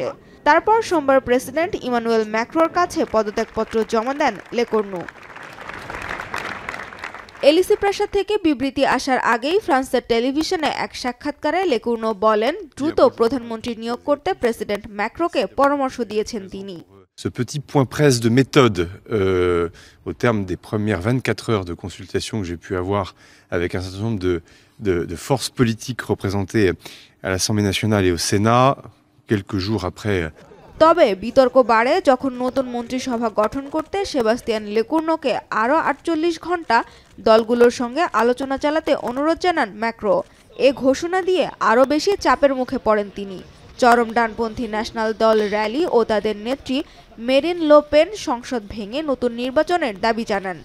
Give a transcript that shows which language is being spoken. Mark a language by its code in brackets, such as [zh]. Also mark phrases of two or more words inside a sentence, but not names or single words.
[bn] তারপর সোমবার প্রেসিডেন্ট ইমানুয়েল ম্যাক্রোর কাছে পদত্যাগপত্র জমা দেন লেকর্নু। এলিসি প্রাসাদ থেকে বিবৃতি আসার আগেই ফ্রান্সের টেলিভিশনে এক সাক্ষাৎকারে লেকর্নু বলেন দ্রুত প্রধানমন্ত্রী নিয়োগ করতে প্রেসিডেন্ট ম্যাক্রোকে পরামর্শ দিয়েছেন তিনি। [fr] Ce petit point presse de méthode au terme des premières 24 heures de consultation que j'ai pu avoir avec un certain nombre de forces politiques représentées à l'Assemblée nationale et au Sénat, quelques jours après. [bn] তবে বিতর্ক বাড়ে যখন নতুন মন্ত্রিসভা গঠন করতে সেবাস্তিয়ান লেকর্নুকে আরও ৪৮ ঘণ্টা দলগুলোর সঙ্গে আলোচনা চালাতে অনুরোধ জানান ম্যাক্রো। এ ঘোষণা দিয়ে আরও বেশি চাপের মুখে পড়েন তিনি। চরম ডানপন্থী ন্যাশনাল দল র্যালি ও তাদের নেত্রী মেরিন লো পেন সংসদ ভেঙে নতুন নির্বাচনের দাবি জানান।